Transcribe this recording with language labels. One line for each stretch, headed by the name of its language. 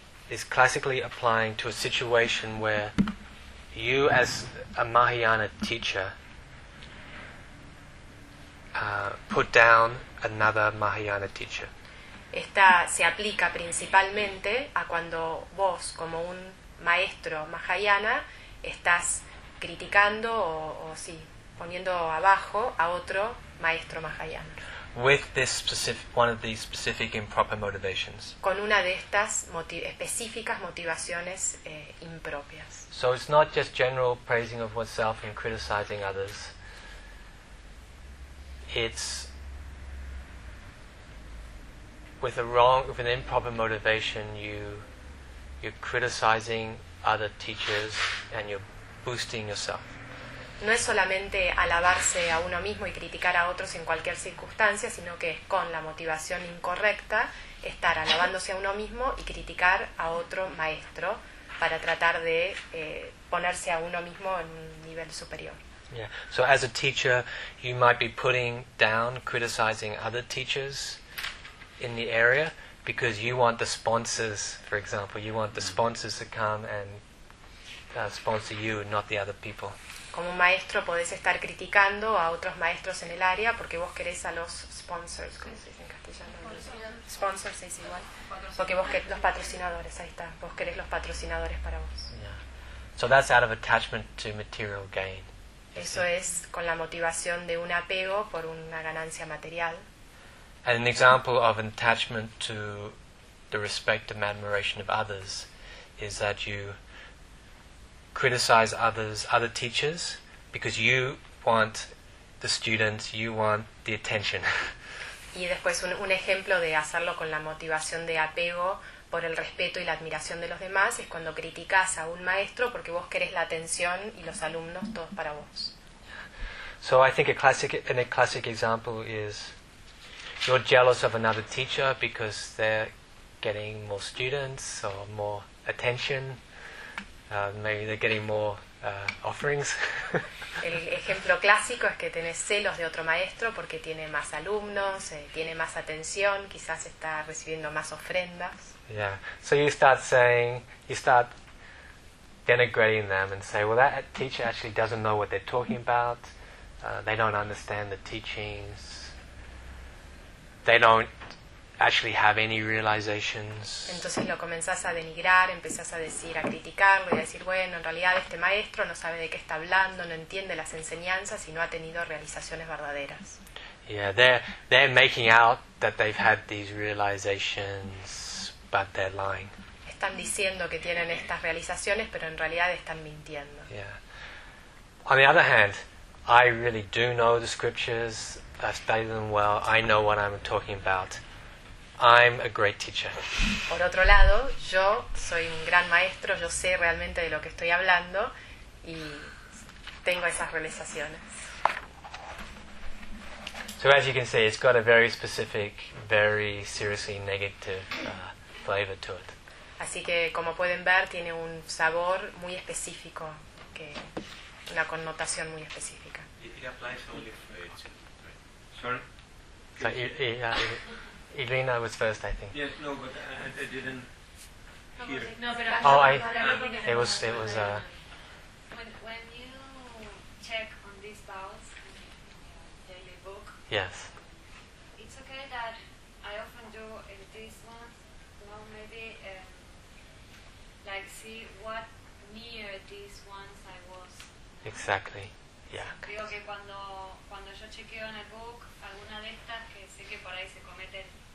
English: Is classically applying to a situation where you as a Mahayana teacher put down another Mahayana teacher.
Spanish: Esta se aplica principalmente a cuando vos como un maestro Mahayana estás criticando o poniendo abajo a otro maestro Mahayana.
English: With this specific, one of these specific improper motivations.
Spanish: Con una de estas específicas motivaciones impropias.
English: So it's not just general praising of oneself and criticizing others. It's with an improper motivation, you're criticizing other teachers and you're boosting yourself.
Spanish: No es solamente alabarse a uno mismo y criticar a otros en cualquier circunstancia, sino que es con la motivación incorrecta estar alabándose a uno mismo y criticar a otro maestro para tratar de ponerse a uno mismo en un nivel superior.
English: Yeah. So as a teacher, you might be putting down criticizing other teachers in the area because you want the sponsors, for example, you want the sponsors to come and sponsor you, not the other people.
Spanish: Como maestro podés estar criticando a otros maestros en el área porque vos querés a los sponsors, ¿cómo se dice en castellano? Sponsors es igual. Porque vos querés los patrocinadores, ahí está. Vos querés los patrocinadores para vos.
English: Yeah. So that's out of attachment to material gain.
Spanish: Eso es con la motivación de un apego por una ganancia material.
English: And an example of an attachment to the respect and admiration of others is that you criticize other teachers because you want the students, you want the attention.
Spanish: Y después un ejemplo de hacerlo con la motivación de apego por el respeto y la admiración de los demás es cuando criticas a un maestro porque vos querés la atención y los alumnos todos para vos.
English: So I think a classic example is you're jealous of another teacher because they're getting more students or more attention. Maybe they're getting more offerings.
Spanish: El ejemplo clásico es que tenés celos de otro maestro porque tiene más alumnos, tiene más atención, quizás está recibiendo más ofrendas.
English: Yeah. So you start saying, you start denigrating them and say, well, that teacher actually doesn't know what they're talking about. They don't understand the teachings. They don't actually have any realizations.
Spanish: Entonces lo comenzás a denigrar, empezás a decir, a criticarlo y a decir, bueno, en realidad este maestro no sabe de qué está hablando, no entiende las enseñanzas y no ha tenido realizaciones verdaderas.
English: Yeah, they're making out that they've had these realizations, but they're lying.
Spanish: Están diciendo que tienen estas realizaciones, pero en realidad están mintiendo.
English: Yeah. On the other hand, I really do know the scriptures, I've studied them well, I know what I'm talking about. I'm a great teacher.
Spanish: Por otro lado, yo soy un gran maestro, yo sé realmente de lo que estoy hablando y tengo esas realizaciones.
English: So as you can see, it's got a very specific, very seriously negative flavor to it.
Spanish: Así que como pueden ver, tiene un sabor muy específico, que una connotación muy específica.
English: It applies only for Sorry? Elena was first, I think. Yes, no, but I didn't hear. No, but I'm sorry. It was. When you check on these vows in the daily book. Yes. It's okay that I often do in this one. Well, maybe like see what near these ones I was. Exactly. Yeah.
Spanish: Digo que cuando yo chequeo en el book alguna de estas que sé que por ahí se cometen.